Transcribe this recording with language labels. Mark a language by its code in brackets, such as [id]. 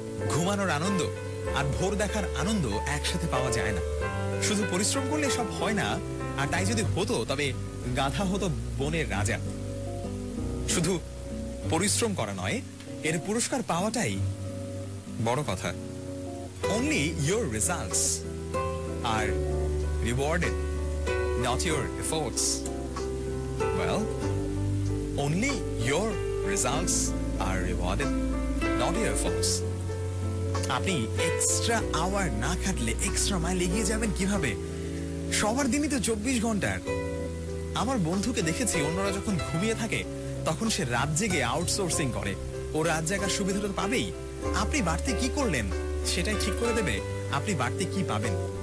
[bn] ঘুমানোর আনন্দ আর ভোর দেখার আনন্দ একসাথে পাওয়া যায় না। শুধু পরিশ্রম করলে সব হয় না, আর তাই যদি হতো তবে গাধা হতো বনের রাজা। শুধু পরিশ্রম করা নয়, এর পুরস্কার পাওয়াটাই বড় কথা। [en] Only your results are rewarded, not your efforts. Well, only your results are rewarded, not your efforts. [bn] আপনি এক্সট্রা আওয়ার না খাটলে এক্সট্রা মাইল এগিয়ে যাবেন কিভাবে? সবার দিনই তো 24 ঘন্টার। আমার বন্ধুকে দেখেছি অন্যরা যখন ঘুমিয়ে থাকে তখন সে রাত জেগে আউটসোর্সিং করে। ও রাত জাগার সুবিধা তো পাবেই। আপনি বাড়তি কি করলেন সেটাই ঠিক করে দেবে আপনি বাড়তি কি পাবেন।